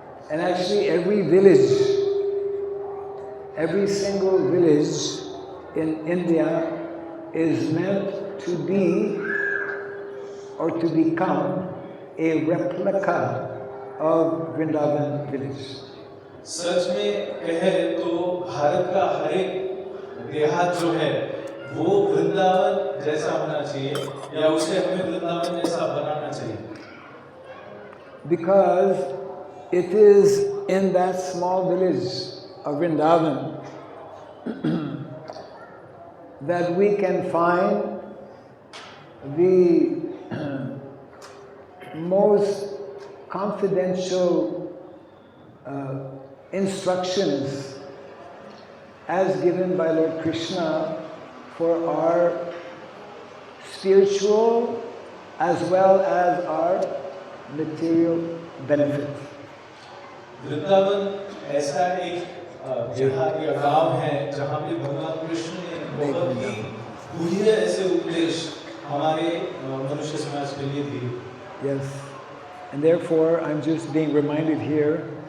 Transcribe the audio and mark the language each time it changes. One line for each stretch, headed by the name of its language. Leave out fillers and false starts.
English: And actually every village, every single village in India is meant to be or to become a replica of Vrindavan village.
Hindi: सच में कहे तो भारत का हर एक देहात जो है वो वृंदावन जैसा होना चाहिए, या उसे हमें वृंदावन जैसा बनाना चाहिए.
English: Because it is in that small village of Vrindavan that we can find the most confidential instructions as given by Lord Krishna for our spiritual as well as our material benefit.
Hindi: Vrindavan ऐसा एक देहात या गांव है जहाँ पे भगवान कृष्ण ने बहुत ही गूढ़ ऐसे उपदेश हमारे मनुष्य समाज के लिए दिए.
English: Yes, and therefore I'm just being reminded here.